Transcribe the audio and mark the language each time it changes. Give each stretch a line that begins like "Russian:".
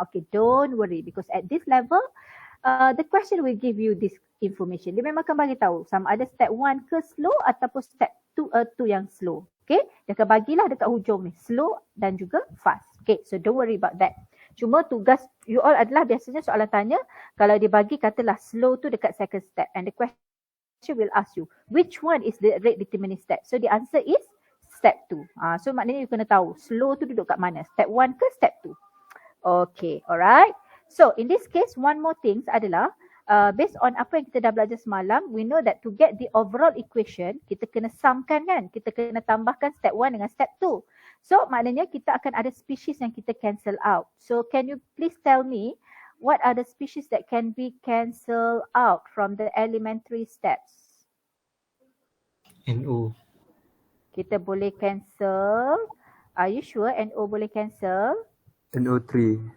English: Okay, don't worry because at this level, the question will give you this information.
Malay: Dia memang akan bagi tahu sama ada step 1 ke slow ataupun step 2 yang slow. Okay, dia akan bagilah dekat hujung ni, slow dan juga fast.
English: Okay, so don't worry about that.
Malay: Cuma tugas
English: you all
Malay: adalah biasanya soalan tanya, kalau dia bagi katalah
English: slow tu dekat second step and the question will ask you, which one is the rate determining step? So the answer is step 2.
Malay: So maknanya you kena tahu slow tu duduk kat mana, step 1 ke step 2.
English: Okay, alright. So in this case, one more thing
Malay: adalah based on apa yang kita dah belajar semalam,
English: we know that to get the overall equation,
Malay: kita kena sumkan kan, kita kena tambahkan step 1 dengan step 2. So maknanya kita akan ada species yang kita cancel out.
English: So can you please tell me what are the species that can be cancelled out from the elementary steps? NO.
Malay: Kita boleh cancel.
English: Are you sure
Malay: NO boleh cancel?
English: NO3.